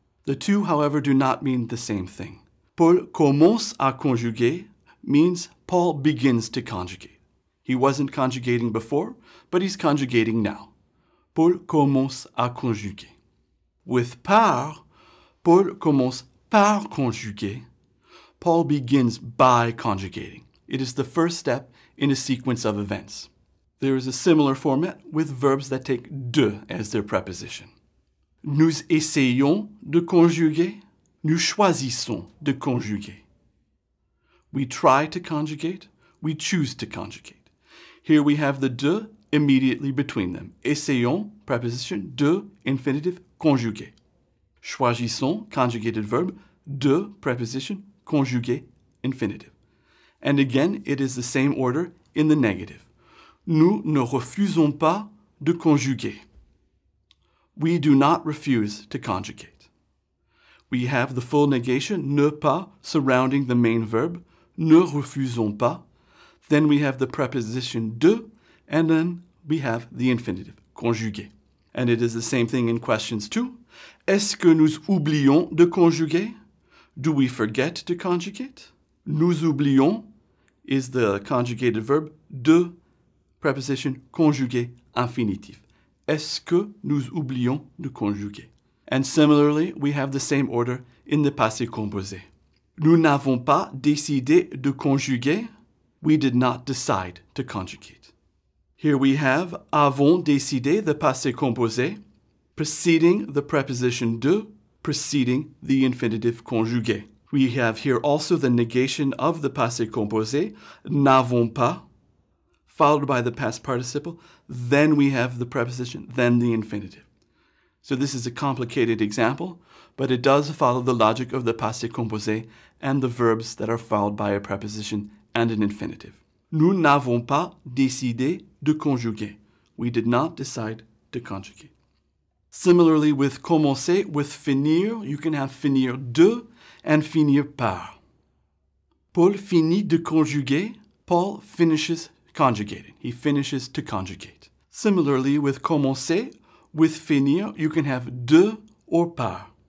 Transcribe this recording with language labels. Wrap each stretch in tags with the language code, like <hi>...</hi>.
<en>The two, however, do not mean the same thing.</en> <fr>Paul commence à conjuguer</fr> <en>means Paul begins to conjugate. He wasn't conjugating before, but he's conjugating now.</en> <fr>Paul commence à conjuguer.</fr> <en>With par,</en> <fr>Paul commence par conjuguer.</fr> <en>Paul begins by conjugating. It is the first step in a sequence of events. There is a similar format with verbs that take de as their preposition.</en> <fr>Nous essayons de conjuguer. Nous choisissons de conjuguer.</fr> <en>We try to conjugate. We choose to conjugate. Here we have the de immediately between them. Essayons, preposition, de, infinitive, conjuguer. Choisissons, conjugated verb, de, preposition, conjuguer, infinitive. And again, it is the same order in the negative.</en> <fr>Nous ne refusons pas de conjuguer.</fr> <en>We do not refuse to conjugate. We have the full negation, ne pas, surrounding the main verb,</en> <fr>ne refusons pas.</fr> <en>Then we have the preposition de, and then we have the infinitive, conjuguer. And it is the same thing in questions 2.</en> <fr>Est-ce que nous oublions de conjuguer?</fr> <en>Do we forget to conjugate?</en> <fr>Nous oublions</fr> <en>is the conjugated verb de preposition conjugué infinitif.</en> <fr>Est-ce que nous oublions de conjuguer?</fr> <en>And similarly, we have the same order in the passé composé.</en> <fr>Nous n'avons pas décidé de conjuguer.</fr> <en>We did not decide to conjugate. Here we have</en> <fr>avons décidé,</fr> <en>the passé composé, preceding the preposition de, preceding the infinitive conjugué. We have here also the negation of the passé composé,</en> <fr>n'avons pas,</fr> <en>followed by the past participle. Then we have the preposition, then the infinitive. So this is a complicated example, but it does follow the logic of the passé composé and the verbs that are followed by a preposition and an infinitive.</en> <fr>Nous n'avons pas décidé de conjuguer.</fr> <en>We did not decide to conjugate. Similarly, with commencer, with finir, you can have finir de and finir par.</en> <fr>Paul finit de conjuguer.</fr> <en>Paul finishes conjugating. He finishes to conjugate. Similarly, with commencer, with finir, you can have de or par.</en>